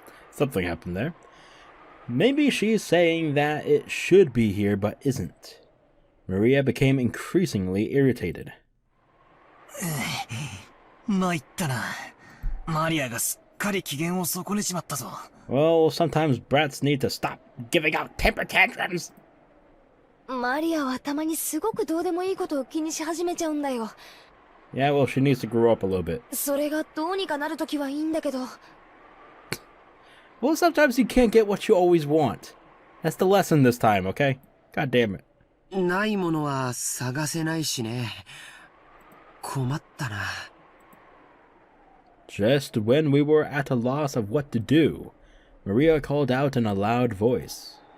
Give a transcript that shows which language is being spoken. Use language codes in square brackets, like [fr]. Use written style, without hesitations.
[en] Something happened there. Maybe she's saying that it should be here but isn't. Maria became increasingly irritated. [ja] 参ったな。マリアがすっかり機嫌を損ねちまったぞ。 [en] Well, sometimes brats need to stop giving out temper tantrums. [ja] マリアはたまにすごくどうでもいいことを気にし始めちゃうんだよ。 [en] Yeah, well, she needs to grow up a little bit. [ja] それがどうにかなるときはいいんだけど。 [en] Well, sometimes you can't get what you always want. That's the lesson this time, okay? God damn it. [ja] ないものは探せないしね。困ったな。 [en] Just when we were at a loss of what to do, Maria called out in a loud voice.